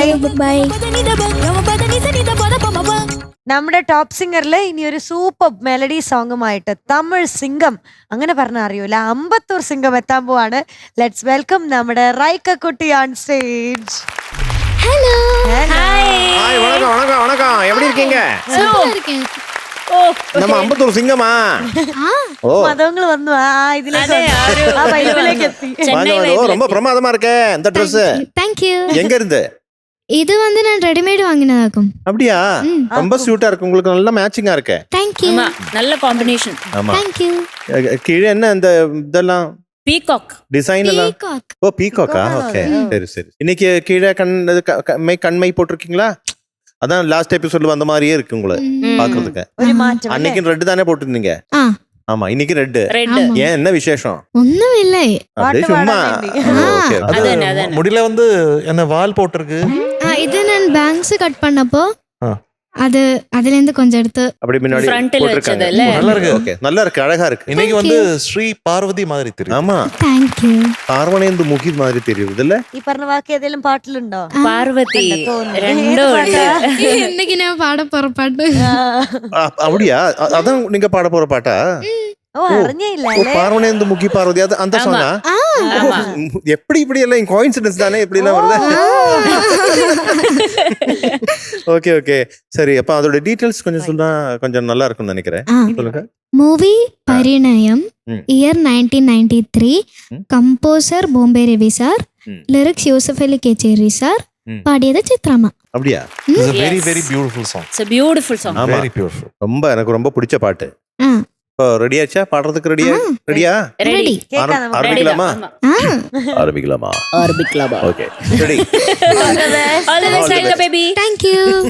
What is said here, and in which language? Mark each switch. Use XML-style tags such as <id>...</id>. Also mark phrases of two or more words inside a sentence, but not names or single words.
<ml>ബൈ. നമ്മുടെ ടോപ്പ് സിംഗറിൽ ഇനി ഒരു</ml> <en>super melody</en> <ml>സോങ്ങുമായിട്ട് തമിഴ് സിംഗം, അങ്ങനെ പറഞ്ഞാൽ അറിയൂല, അമ്പത്തൂർ സിംഗം എത്താൻ പോവാണ്.</ml> <en>Let's welcome</en> <ml>നമ്മുടെ റൈക്ക കുട്ടി</ml> <en>on stage.</en> <ml>ഹലോ.</ml> <ta>ஹாய், வணக்கம் வணக்கம் வணக்கம். எப்படி இருக்கீங்க? நம்ம அம்பத்தூர் சிங்கமா? ஓ,</ta> <ml>മതങ്ങൾ വന്നു ഇതിലേക്ക് എത്തി.</ml> <ta>வாங்க வாங்க. ஓ, ரொம்ப பிரமாதமா இருக்கே இந்த Dress.</ta> <en>thank you.</en> <ta>எங்க இருந்து? இது வந்து நான் ரெடிமேட் வாங்கினதாக்கும். அப்படியா? ரொம்ப ஸ்யூட்டா இருக்கு, உங்களுக்கு நல்ல மேட்சிங்கா இருக்கு.</ta> <en>thank you.</en> <ml>നല്ല കോമ്പിനേഷൻ.</ml> <ta>ஆமா.</ta> <en>thank you.</en> <ta>கீழே என்ன இந்த இதெல்லாம்</ta> <ml>പീകോക്ക്</ml> <ta>டிசைன் எல்லாம்?</ta> <ml>പീകോക്ക്.</ml> <ta>ஓ, பீகாக்கா? ஓகே, சரி சரி. இன்னைக்கு கீழே கண்மை போட்டிருக்கீங்களா? அதான்</ta> <en>last episode</en> <ta>வந்த மாதிரியே இருக்கு உங்களை பாக்குறதுக்கு.</ta> <ml>ഒരു മാറ്റം.</ml> <ta>அன்னைக்கு ரெட் தானே போட்டிருந்தீங்க? ആ ஆமா, இன்னைக்கு ரெட்.</ta> <ml>റെഡ്.</ml> <ta>ஏன், என்ன விசேஷம்?</ta> <ml>ഒന്നുമില്ലേ.</ml> <ta>அப்படியே பாட்டு சும்மா. பாட வேண்டி. ஓகே.</ta> <ml>അതന്നെ.</ml> <ta>முடியல வந்து என்ன வால் போட்டிருக்கு.</ta> <ml>ഇത് ഞാൻ</ml> <en>bangs cut</en> <ml>பண்ணப்போ ஆ.</ml> <ta>அது அதுல இருந்து கொஞ்சம் எடுத்து அப்படி முன்னாடி</ta> <ml>ഫ്രണ്ടിൽ</ml> <ta>போட்டிருக்காங்க.</ta> <ml>വെച്ചത് അല്ലേ?</ml> <ta>நல்லா இருக்கு. ஓகே, நல்லா இருக்கு, அழகா இருக்கு. இன்னைக்கு வந்து ஸ்ரீ பார்வதி மாதிரி தெரியும். ஆமா,</ta> <en>thank you.</en> <ta>பார்வனேந்து முகி மாதிரி தெரியுது இல்ல?</ta> <ml>ഈ പറഞ്ഞ വാക്ക് ഏതെങ്കിലും പാട്ടിലുണ്ടോ? പാർവതി തോന്നുന്നു. രണ്ടും ഉണ്ട്.</ml> <ta>இன்னைக்கு நான் பாட போற பாட்டு. அப்படியா? அதான் நீங்க பாட போற பாட்டா?</ta> <ml>ഓ, അറിഞ്ഞില്ല</ml> <ta>ஓ, பார்வனேந்து முகி பார்வதி, அது அந்த சாங்கா? எப்படி இப்படி எல்லாம் கோயின்சிடன்ஸ் தானே, இப்படி எல்லாம் வருது? ஓகே ஓகே, சரி. அப்ப அதோட டீடைல்ஸ் கொஞ்சம் சொன்னா கொஞ்சம் நல்லா இருக்கும்னு நினைக்கிறேன். சொல்லுங்க.</ta> <en>Movie Parinayam, year 1993, composer Bombay Ravi sir, lyrics Yusuf Ali Kechery sir, പാടിയത് Chithramma.</en> <ta>அப்படியா?</ta> <en>It's a very very beautiful song. It's a beautiful song.</en> <ta>ஆமா.</ta> <en>Very beautiful.</en> <ta>ரொம்ப எனக்கு ரொம்ப பிடிச்ச பாட்டு. ആ இப்போ ரெடி ஆச்சா? பாடுறதுக்கு ரெடியா?</ta> <ml>റെഡി. കേൾക്കാം നമുക്ക്.</ml> <ta>ஆரம்பிக்கலாமா? ആ ஆரம்பிக்கலாமா? ആർബിക്ലബ. ஓகே, ரெடி.</ta> <en>All the best, Rika baby. thank you.</en>